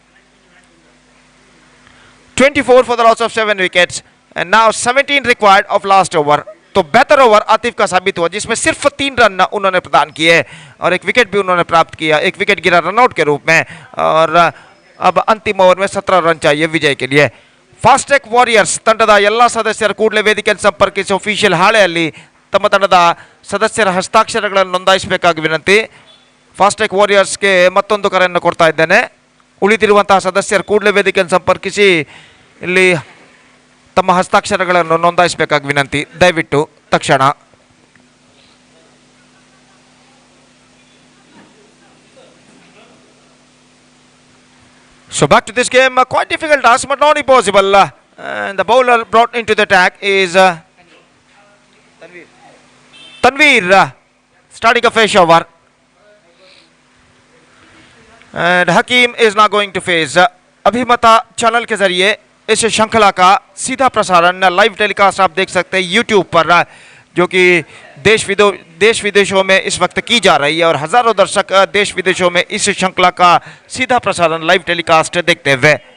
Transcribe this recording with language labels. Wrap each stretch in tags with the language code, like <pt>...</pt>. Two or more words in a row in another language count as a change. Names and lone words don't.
<en>24 for the loss of 7 wickets and now 17 required of last over.</en> <hi>तो बेहतर ओवर आतिफ का साबित हुआ जिसमें सिर्फ 3 रन उन्होंने प्रदान किए और एक विकेट भी उन्होंने प्राप्त किया। एक विकेट गिरा रनआउट के रूप में और अब अंतिम ओवर में 17 रन चाहिए विजय के लिए।</hi> <kn>फास्ट ट्रैक वॉरियर्स ತಂಡದ ಎಲ್ಲ ಸದಸ್ಯರು ಕೂಡಲೇ ವೇದಿಕೆಯನ್ನು ಸಂಪರ್ಕಿಸಿ ಅಫಿಷಿಯಲ್ ಹಾಳೆಯಲ್ಲಿ ತಮ್ಮ ತಂಡದ ಸದಸ್ಯರ ಹಸ್ತಾಕ್ಷರಗಳನ್ನು ನೋಂದಾಯಿಸಬೇಕಾಗಿ ವಿನಂತಿ। ಫಾಸ್ಟ್ ಟ್ರ್ಯಾಕ್ ವಾರಿಯರ್ಸ್ಗೆ ಮತ್ತೊಂದು ಕರೆಯನ್ನು ಕೊಡ್ತಾ ಇದ್ದೇನೆ। ಉಳಿದಿರುವಂತಹ ಸದಸ್ಯರು ಕೂಡಲೇ ವೇದಿಕೆಯನ್ನು ಸಂಪರ್ಕಿಸಿ ಇಲ್ಲಿ ತಮ್ಮ ಹಸ್ತಾಕ್ಷರಗಳನ್ನು ನೋಂದಾಯಿಸಬೇಕಾಗಿ ವಿನಂತಿ, ದಯವಿಟ್ಟು ತಕ್ಷಣ।</kn> <en>So back to this game, quite difficult task but not impossible. And the bowler brought into the attack is Tanveer, starting a fresh over. And Hakim is now going to face</en> <hi>अभिमता चैनल के जरिए इस श्रृंखला का सीधा प्रसारण</hi> <en>live telecast</en> <hi>आप देख सकते हैं यूट्यूब पर, जो कि देश विदेशों में इस वक्त की जा रही है और हजारों दर्शक देश विदेशों में इस श्रृंखला का सीधा प्रसारण</hi> <en>live telecast</en> <hi>देखते हुए।</hi>